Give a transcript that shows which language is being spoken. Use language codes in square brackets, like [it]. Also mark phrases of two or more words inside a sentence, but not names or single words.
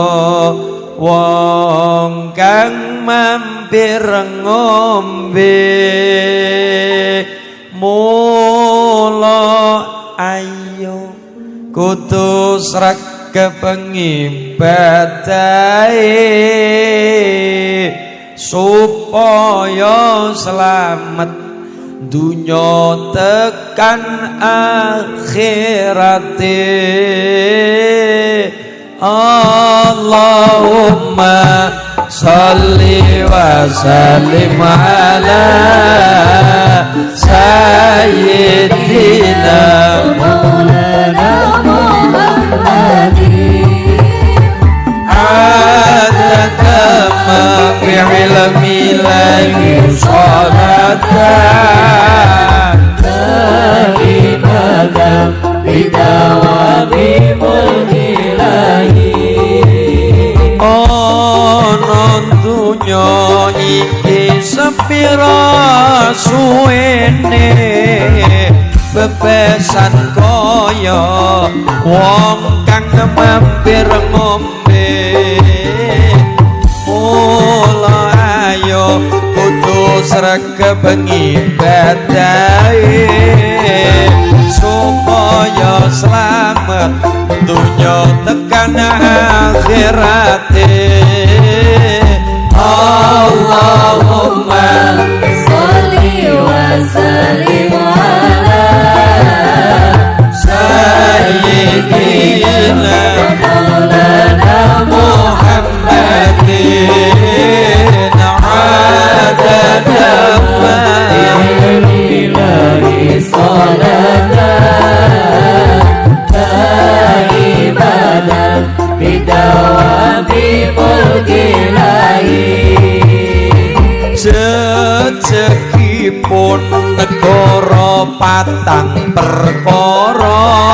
[jv] wong kang mampir ngombe mula ayo kudu sregep ngibadahe supaya selamat dunya tekan akhirate. [ar] اللهم صل وسلم على سيدنا مولانا محمد عدد ما في علم الإلهي صلاة دائمة بدوام ملك الإله. [jv] Ana dunya iki sepira suwene bebesan kaya wong kang mampir ngombe. Mula ayo kudu sregep ngibadahe supaya selamat dunya tekan akhirate. [ar] اللهم صل وسلم على سيدنا مولانا محمد عدد ما الإله صلاة دائمة بدوام ملك الإله. [jv] Jejegipun negara patang perkara.